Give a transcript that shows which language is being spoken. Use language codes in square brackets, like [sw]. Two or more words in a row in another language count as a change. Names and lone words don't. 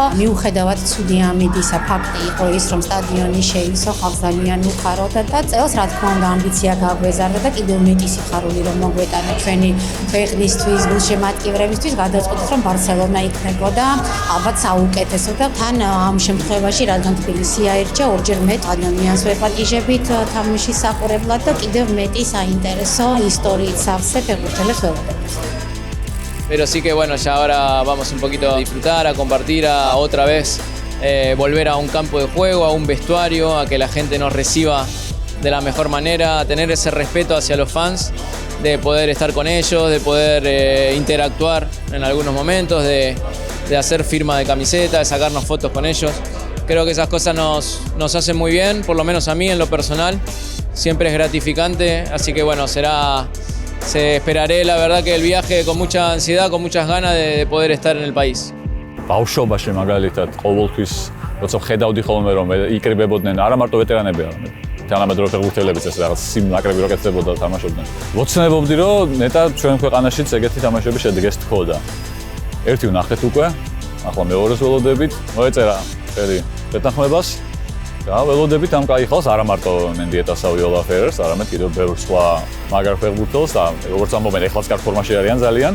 [ka] მიუხედავად ცუდი ამიდისა ფაქტი იყო ის რომ სტადიონი შეივსო, ხალხს ძალიან უხაროდა და წელს რა თქმა უნდა ამბიცია გაგვეზარდა და კიდევ მეტი სიხარული რომ მოგვეტანა ჩვენი ქვეყნისთვის, გულშემატკივრებისთვის გადაწყვეტით რომ ბარსელონა იქნებოდა ალბათ საუკეთესო და თან ამ შემთხვევაში რადგან თბილისი აირჩა ორჯერ მეტ ადამიანს ვეპატიჟებით თამაშის საყურებლად და კიდევ მეტი საინტერესო ისტორიით სავსე ფეხბურთელებს ვეუბნებთ. [es] Pero sí que bueno, ya ahora vamos un poquito a disfrutar, a compartir, a otra vez volver a un campo de juego, a un vestuario, a que la gente nos reciba de la mejor manera, a tener ese respeto hacia los fans, de poder estar con ellos, de poder interactuar en algunos momentos, de hacer firma de camiseta, de sacarnos fotos con ellos. Creo que esas cosas nos hacen muy bien, por lo menos a mí en lo personal. Siempre es gratificante, así que bueno, esperaré la verdad que el viaje con mucha ansiedad, con muchas ganas de poder estar en el país. [ka] ბავშვობაში მაგალითად ყოველთვის როცა ხედავდი ხოლმე რომ იკრიბებოდნენ არა მარტო ვეტერანები, არამედ თანამედროვე ფეხბურთელებიც ეს რაღაც სიმნაკრები რო კეთდებოდა და თამაშობდნენ. ვოცნებობდი რომ ნეტა ჩვენ ქვეყანაშიც ეგეთი თამაშები შედეგეს თქოდა. ერთი ვნახეთ უკვე, ახლა მეორეს ველოდებით, მოეწერა ხელი შეთანხმებას და ველოდებით ამ კაი ხალხს არა მარტო მენდიეტასა ვიოლა ფერერს, არამედ კიდევ ბევრ სხვა მაგარ ფეხბურთელს და როგორც ამბობენ, ეხლაც კარგ ფორმაში არიან ძალიან.